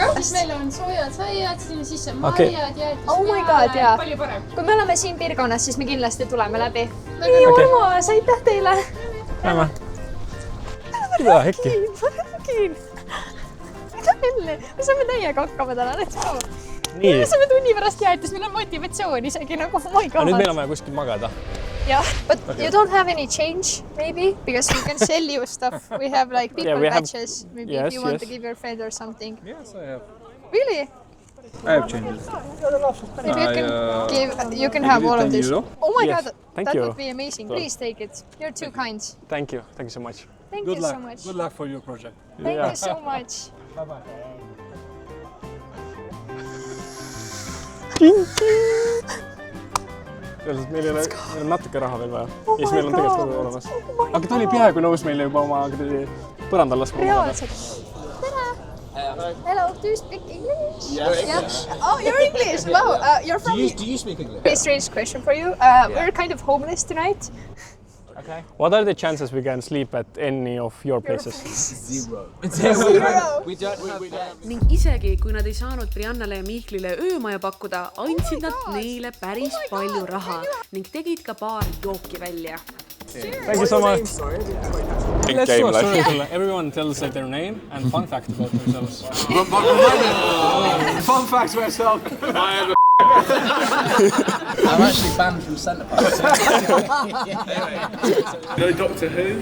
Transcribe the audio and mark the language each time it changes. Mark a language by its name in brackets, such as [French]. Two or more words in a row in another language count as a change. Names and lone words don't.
[Estonian] Siis meil on soojad saiad, sinna sisse marjad, jäätis peale, palju parem. Kui me oleme siin piirkonnas, siis me kindlasti tuleme läbi. Nii armas, aitäh teile! Näeme! Mida hekki? Mida jälle? Me saame täiega hakkama täna, [English] let's go! [Estonian] Nii. Me saame tunni pärast jäätis, meil on motivatsioon isegi nagu, [English] oh my god! [Estonian] Nüüd meil on vaja kuskil magada. [English] Yeah, but you don't have any change, maybe, because we can sell you stuff. We have like people badges. Maybe if you want to give your friend or something. Yes, I have. Really? I have changes. If you can give, you can have all of this. Oh my god, that you. would be amazing. Please take it. You're too kind. Thank you so much. Thank you so much. Good luck for your project. Thank you so much. Bye-bye. [Estonian] Meil on natuke raha veel vaja. Ja siis meil on tegelikult kogu olemas. Aga ta oli peaaegu nõus meile juba oma põrandal laskma. Reaalselt. Tere! [English] Hello, do you speak English? Yes. Oh, you're English. Wow. You're from... Do you speak English? A strange question for you. We're kind of homeless tonight. Okay. What are the chances we can sleep at any of your places? Zero. [Estonian] Ning isegi, kui nad ei saanud Briannale ja Mihklile öömaja pakkuda, andsid nad neile päris palju raha ning tegid ka paar jooki välja. [English] Thank you so much. Everyone tells their name and fun fact about themselves. Fun fact about myself. I'm actually banned from Centre Park. You know Doctor Who?